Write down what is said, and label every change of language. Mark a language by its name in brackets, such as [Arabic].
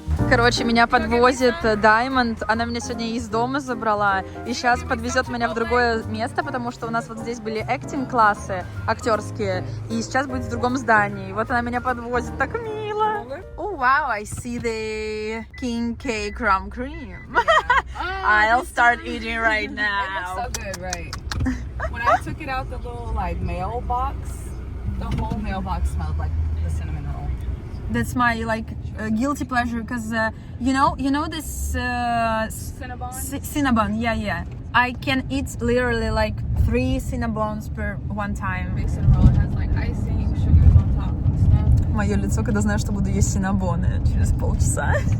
[Russian] Короче, меня подвозит Diamond, она меня сегодня из дома забрала, и сейчас подвезет меня в другое место, потому что у нас вот здесь были acting-классы актерские, и сейчас будет в другом здании. И вот она меня подвозит, так мило. [English] Oh wow, I see the king cake rum cream. I'll start eating right now. It looks so good, right? When I took it out the little like mailbox, the whole mailbox smelled like the cinnamon roll. That's my like guilty pleasure, because you know this Cinnabon? Cinnabon, yeah. I can eat literally like 3 Cinnabons per one time. Big cinnamon roll. It has like icing, sugars on top and stuff. [Russian] Мое лицо, когда знаю, что буду есть синнабоны через полчаса.